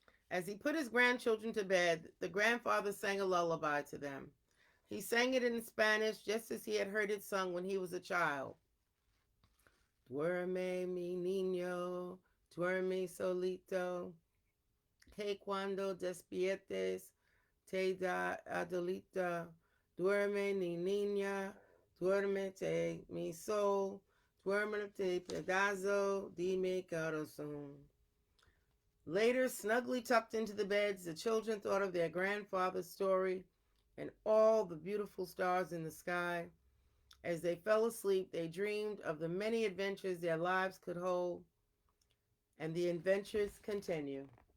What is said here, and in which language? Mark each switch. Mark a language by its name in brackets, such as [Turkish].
[English] As he put his grandchildren to bed, the grandfather sang a lullaby to them. He sang it in Spanish just as he had heard it sung when he was a child. [Spanish] Duerme mi niño, duerme solito, que cuando despiertes te da adolita. Duerme mi niña, duérmete mi sol, duérmete pedazo de mi corazón. [English] Later, snugly tucked into the beds, the children thought of their grandfather's story and all the beautiful stars in the sky. As they fell asleep, they dreamed of the many adventures their lives could hold, and the adventures continue.